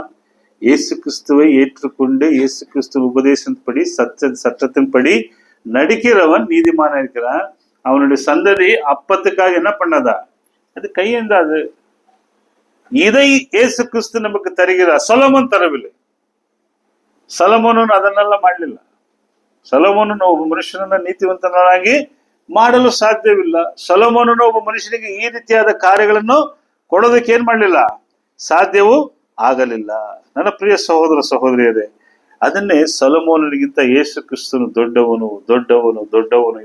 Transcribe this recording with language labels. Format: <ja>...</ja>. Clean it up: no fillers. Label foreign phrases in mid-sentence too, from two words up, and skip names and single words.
<ta>இயேசு கிறிஸ்துவை ஏற்றுக்கொண்டு இயேசு கிறிஸ்துவ உபதேசத்தின்படி சட்டத்தின்படி நடிக்கிறவன் நீதிமான இருக்கிறான். அவனுடைய சந்ததி அப்பத்துக்காக என்ன பண்ணதா? அது கையேந்தாது. இதை இயேசு கிறிஸ்து நமக்கு தருகிறார்.</ta> <kn>ಸೊಲೊಮೋನ್ ತರವಿಲ್ಲ. ಸೊಲೊಮೋನನು ಅದನ್ನೆಲ್ಲ ಮಾಡಲಿಲ್ಲ. ಸೊಲೊಮೋನನು ಒಬ್ಬ ಮನುಷ್ಯನನ್ನ ನೀತಿವಂತನಾಗಿ ಮಾಡಲು ಸಾಧ್ಯವಿಲ್ಲ. ಸೊಲೊಮೋನನು ಒಬ್ಬ ಮನುಷ್ಯನಿಗೆ ಈ ರೀತಿಯಾದ ಕಾರ್ಯಗಳನ್ನು ಕೊಡೋದಕ್ಕೆ ಏನ್ ಮಾಡಲಿಲ್ಲ? ಸಾಧ್ಯವೂ ಆಗಲಿಲ್ಲ. ನನ್ನ ಪ್ರಿಯ ಸಹೋದರ ಸಹೋದರಿಯರೇ, ಅದನ್ನೇ ಸೊಲೊಮೋನನಿಗಿಂತ ಯೇಸು ಕ್ರಿಸ್ತನು ದೊಡ್ಡವನು ದೊಡ್ಡವನು ದೊಡ್ಡವನು.</kn>